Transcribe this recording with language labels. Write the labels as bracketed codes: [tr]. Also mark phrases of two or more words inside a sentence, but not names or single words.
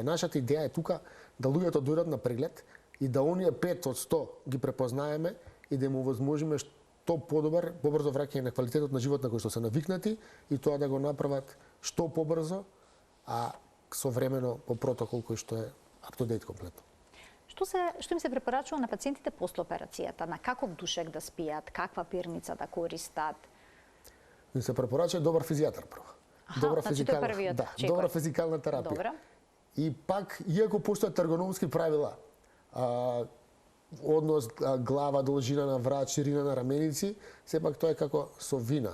[mk] Нашата идеја е тука да луѓето дојдат на преглед и да оние 5 од 100 ги препознаеме и да им овозможиме што побрзо враќање на квалитетот на живот на кој што се навикнати и тоа да го направат што побрзо, а современо по протокол кој што е [en] up to date [mk] комплетно. Што им се препорачува на пациентите после операцијата? На каков душек да спијат, каква пирница да користат? Им се препорачува добар физијатар прво. Добра физикална, добра физикална терапија. Добра. И пак, иако постојат ергономски правила, однос глава, должина на врат, ширина на раменици, сепак тоа е како со вина.